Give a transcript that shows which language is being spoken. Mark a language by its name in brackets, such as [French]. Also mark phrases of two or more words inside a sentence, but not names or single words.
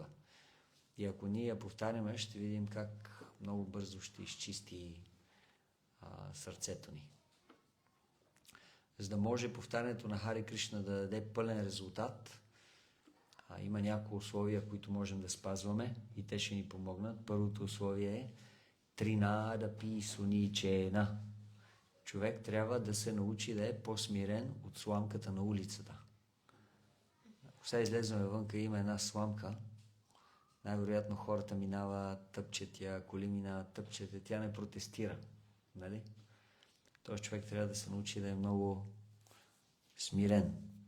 [Bulgarian] И ако ние я повтаряме, ще видим как много бързо ще изчисти сърцето ни. За да може повтарянето на Хари Кришна да даде пълен резултат, има няколко условия, които можем да спазваме и те ще ни помогнат. Първото условие е [Sanskrit] तृणाद पि सुनीचेन. [Bulgarian] Човек трябва да се научи да е по-смирен от сламката на улицата. Ако сега излезнем вънка и има една сламка, най-вероятно хората минават, тъпчат я, коли минават, тъпчат я, тя не протестира. Нали? Този човек трябва да се научи да е много смирен.